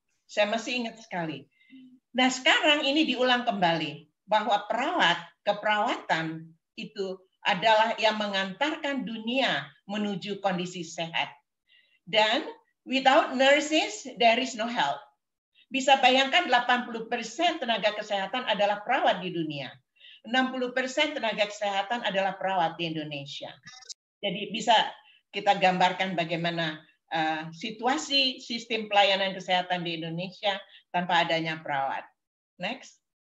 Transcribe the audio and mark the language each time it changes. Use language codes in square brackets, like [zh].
[id] Saya masih ingat sekali. Nah sekarang ini diulang kembali bahwa keperawatan itu adalah yang mengantarkan dunia menuju kondisi sehat. [en] Dan without nurses, there is no health. [id] Bisa bayangkan 80% tenaga kesehatan adalah perawat di dunia. 60% tenaga kesehatan adalah perawat di Indonesia. Jadi bisa kita gambarkan bagaimana situasi sistem pelayanan kesehatan di Indonesia tanpa adanya perawat. Next.